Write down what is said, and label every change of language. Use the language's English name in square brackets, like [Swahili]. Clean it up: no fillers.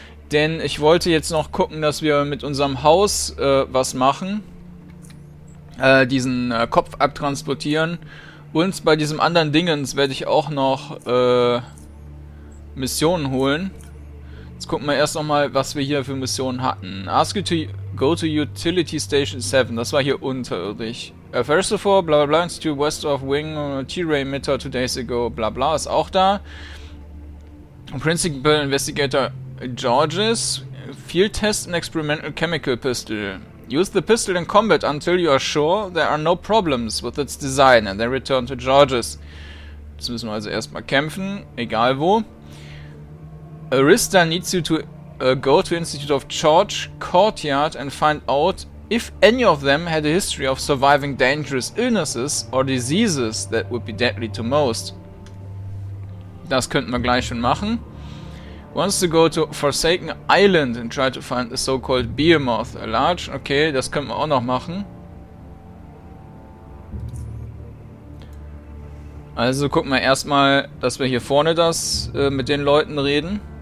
[German] Denn ich wollte jetzt noch gucken, dass wir mit unserem Haus was machen. Diesen Kopf abtransportieren. Und bei diesem anderen Dingens werde ich auch noch Missionen holen. Jetzt gucken wir erst nochmal, was wir hier für Missionen hatten. [English] Ask you to go to Utility Station 7. [German] Das war hier unterirdisch. [English] First of all, bla bla bla, Institute West of Wing, T-Ray Emitter 2 days ago, bla bla, [German] ist auch da. [English] Principal Investigator Georges, Field Test and Experimental Chemical Pistol. Use the pistol in combat until you are sure there are no problems with its design and then return to Georges. [German] Jetzt müssen wir also erstmal kämpfen, egal wo. [English] Arista needs you to go to Institute of George Courtyard and find out if any of them had a history of surviving dangerous illnesses or diseases that would be deadly to most. [German] Das könnten wir gleich schon machen. [English] Wants to go to Forsaken Island and try to find the so-called Behemoth, a large. [German] Okay, das können wir auch noch machen. Also gucken wir erstmal, dass wir hier vorne das mit den Leuten reden.